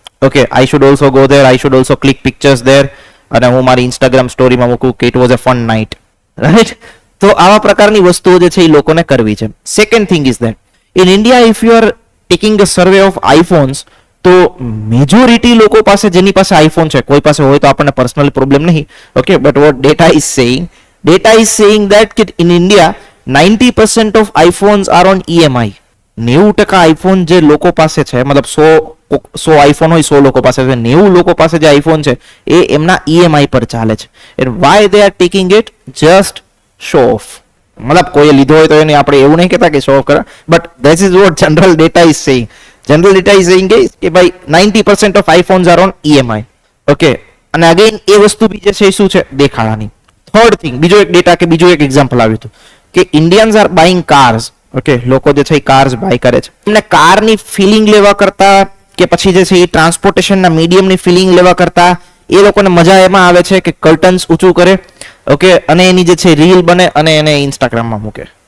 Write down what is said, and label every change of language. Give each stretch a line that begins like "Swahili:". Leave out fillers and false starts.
English: okay, I should also go there, I should also click pictures there,
Gujarati: અને હું મારી Instagram સ્ટોરીમાં મૂકું કે
English: It was a fun night, right?
Gujarati: તો આવા પ્રકારની વસ્તુઓ જે છે એ લોકોને કરવી છે.
English: second thing is that in India if you are taking a survey of iPhones,
Gujarati: તો મેજોરિટી લોકો પાસે જેની પાસે આઈફોન છે, કોઈ પાસે હોય તો આપણને પર્સનલ પ્રોબ્લેમ નહીં.
English: Okay, but what data is saying, data is saying that in India 90% of iPhones are on EMI.
Gujarati: 90% iPhone જે લોકો પાસે છે, મતલબ 100 આઈફોન હોય 100 લોકો પાસે છે, 90 લોકો પાસે જે આઈફોન છે એ એમના EMI પર ચાલે છે.
English: And why they are taking it? Just show off.
Gujarati: મતલબ કોઈએ લીધો હોય તો એને આપણે એવું નહીં કહેતા કે શો ઓફ કરે, but
English: this is what general data is saying. General data is saying
Gujarati: કે ભાઈ
English: 90% of iPhones are on EMI.
Gujarati: Okay, અને અગેન એ વસ્તુ બી જે છે શું છે દેખાડાની. થર્ડ થિંગ, બીજો એક ડેટા કે બીજું એક એક્ઝામ્પલ આવ્યું હતું કે
English: Indians are buying cars.
Gujarati: Okay, લોકો જે છે એ કાર્સ બાય કરે છે. એમને કારની ફિલિંગ લેવા કરતા કે પછી જે છે એ ટ્રાન્સપોર્ટેશનના મીડિયમની ફિલિંગ લેવા કરતા એ લોકોને મજા એમાં આવે છે કે કર્ટન્સ ઊંચું કરે, ઓકે, અને એની જે છે રીલ બને અને એને ઇન્સ્ટાગ્રામમાં મૂકે.